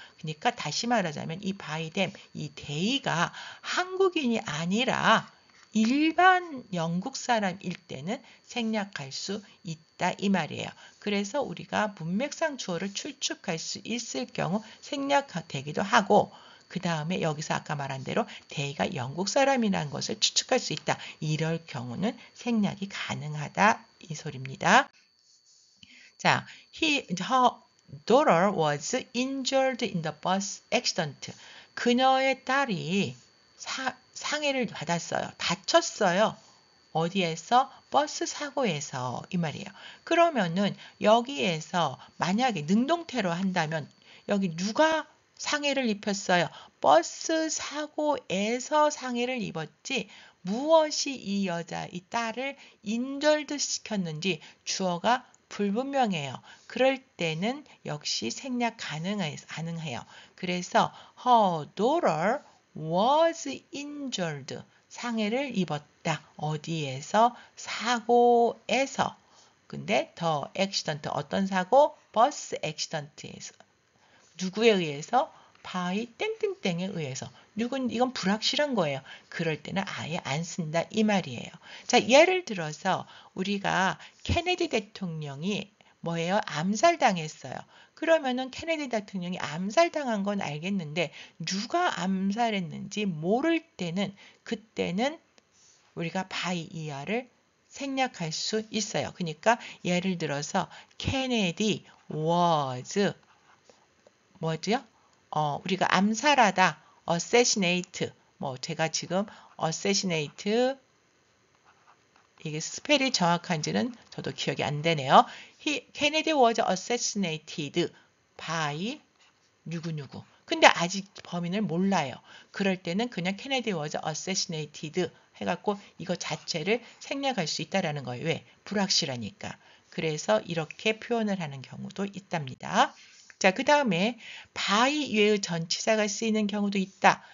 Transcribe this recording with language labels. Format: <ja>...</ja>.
<ko>그러니까 다시 말하자면 이 바이뎀 이 데이가 한국인이 아니라 일반 영국 사람일 때는 생략할 수 있다 이 말이에요. 그래서 우리가 문맥상 주어를 추측할 수 있을 경우 생략되기도 하고 그 다음에 여기서 아까 말한 대로 they가 영국 사람이라는 것을 추측할 수 있다. 이럴 경우는 생략이 가능하다 이 소리입니다.</ko> <en>자, her daughter was injured in the bus accident.</en> <ko>그녀의 딸이 상해를 받았어요. 다쳤어요. 어디에서? 버스 사고에서 이 말이에요. 그러면은 여기에서 만약에 능동태로 한다면 여기 누가 상해를 입혔어요. 버스 사고에서 상해를 입었지 무엇이 이 여자, 이 딸을 인절드 시켰는지 주어가 불분명해요. 그럴 때는 역시 생략 가능해요.</ko> <en>그래서 her daughter was injured.</en> <ko>상해를 입었다. 어디에서? 사고에서. 근데 더 액시던트 어떤 사고? 버스 액시던트에서. 누구에 의해서? by 땡땡땡에 의해서. 이건 불확실한 거예요. 그럴 때는 아예 안 쓴다 이 말이에요. 자, 예를 들어서 우리가 케네디 대통령이 뭐예요? 암살당했어요. 그러면은 케네디 대통령이 암살당한 건 알겠는데 누가 암살했는지 모를 때는 그때는 우리가 by ER을 생략할 수 있어요. 그러니까 예를 들어서 케네디 was 뭐죠? 우리가 암살하다, assassinate. 뭐 제가 지금 assassinate 이게 스펠이 정확한지는 저도 기억이 안 되네요.</ko> <en>Kennedy was assassinated by 누구누구.</en> <ko>근데 아직 범인을 몰라요. 그럴 때는 그냥</ko> <en>Kennedy was assassinated</en> <ko>해갖고 이거 자체를 생략할 수 있다라는 거예요. 왜? 불확실하니까. 그래서 이렇게 표현을 하는 경우도 있답니다. 자, 그 다음에 by 이외의 전치사가 쓰이는 경우도 있다.</ko>